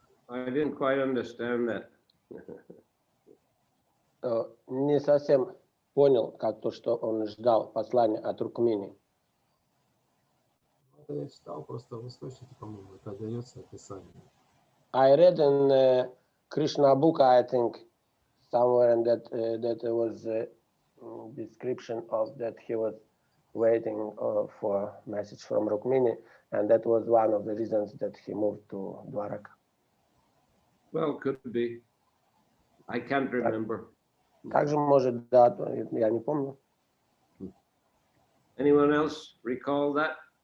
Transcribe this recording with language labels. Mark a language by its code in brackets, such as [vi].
[en] I didn't quite understand that. [ru] Не совсем понял, как то, что он ждал послания от Рукмини. Это я читал просто в источнике, по-моему, это дается описание. [en] I read in Krishna book, I think, somewhere, and that was a description of that he was waiting for message from Rukmini, and that was one of the reasons that he moved to Dwaraka. Well, could be. I can't remember. [ru] Также, может, да, я не помню. [en] Anyone else recall that?